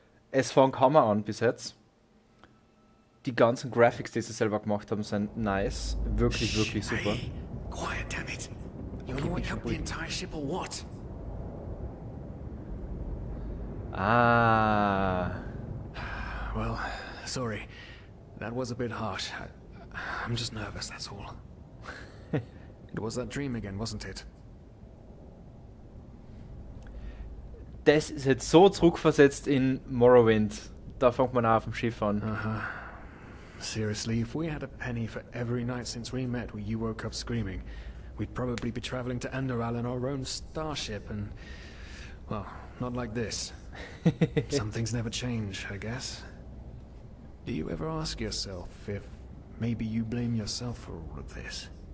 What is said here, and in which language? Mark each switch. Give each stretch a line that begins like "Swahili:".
German: Es fängt Hammer an bis jetzt. Die ganzen Graphics, die sie selber gemacht haben, sind nice. Wirklich super.
English: Hey, quiet, damn it. You wanna wake up the entire ship or what? Ah. Well, sorry. That was a bit harsh. I'm just nervous, that's all. It was that dream again, wasn't it?
German: Das ist jetzt so zurückversetzt in Morrowind. Da fängt man auch auf dem Schiff an. Uh-huh.
English: Seriously, if we had a penny for every night since we met where you woke up screaming, we'd probably be traveling to Enderal in our own starship and... well, not like this. Some things never change, I guess. Do you ever ask yourself if maybe you blame yourself for all of this?